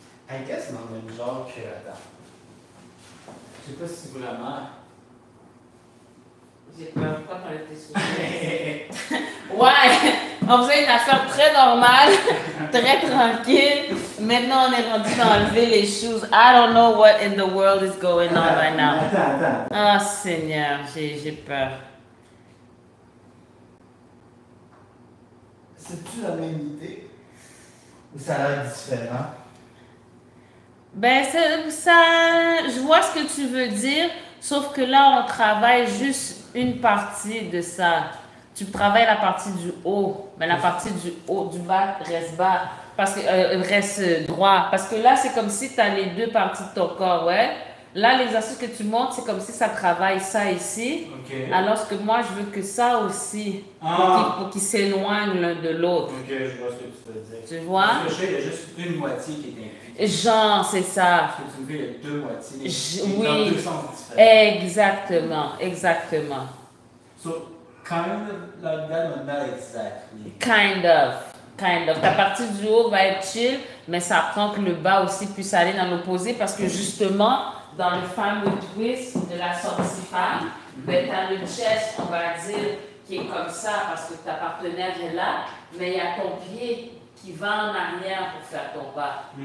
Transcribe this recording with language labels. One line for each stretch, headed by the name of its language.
English: I guess
French: dans le même genre que. Attends. Je sais pas si vraiment. J'ai peur, pourquoi t'en étais soufflé? Ouais, on faisait une affaire très normale, très tranquille. Maintenant, on est rendu d'enlever les shoes.
English: I don't know what in the world is going on right now.
French: Attends. Ah, Seigneur, j'ai peur. C'est-tu la même idée? Ou ça a l'air différent? Ben, ça, je vois ce que tu veux dire, sauf que là, on travaille juste une partie de ça. Tu travailles la partie du haut, mais la partie du haut, du bas reste bas, parce que reste droit. Parce que là, c'est comme si tu as les deux parties de ton corps, ouais. Là, l'exercice que tu montres, c'est comme si ça travaille ça ici. Ok. Alors que moi, je veux que ça aussi, pour qu'ils s'éloignent l'un de l'autre. Ok, je vois ce que tu veux dire. Tu vois? Parce que je sais, il y a juste une moitié qui est impliquée. Genre, c'est ça. Parce que tu me dis, il y a deux moitiés. Oui. Dans deux sens différents. Exactement.
English: So, kind of like that, but not exactly. Kind of.
French: Ta partie du haut va être chill, mais ça prend que le bas aussi puisse aller dans l'opposé parce que justement, dans le fameux twist de la sortie femme, ben, tu as le chest, on va dire, qui est comme ça parce que ta partenaire est là, mais il y a ton pied qui va en arrière pour faire ton pas.